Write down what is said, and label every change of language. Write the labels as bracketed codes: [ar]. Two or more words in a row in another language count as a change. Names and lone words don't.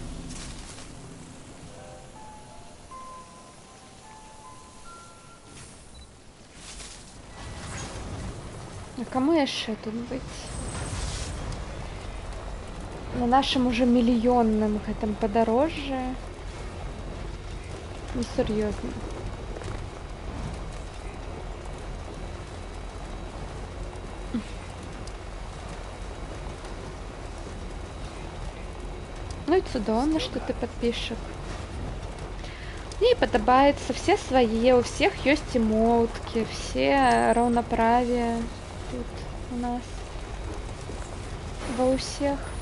[ru] А кому еще тут быть? На нашем уже миллионном этом подорожье. Ну, серьезно. [uk] Ну і цудовно, що ти підписчик. Мені подобається, [ru] все свої, у всех есть емоутки, все равноправие тут у нас. Во у всех.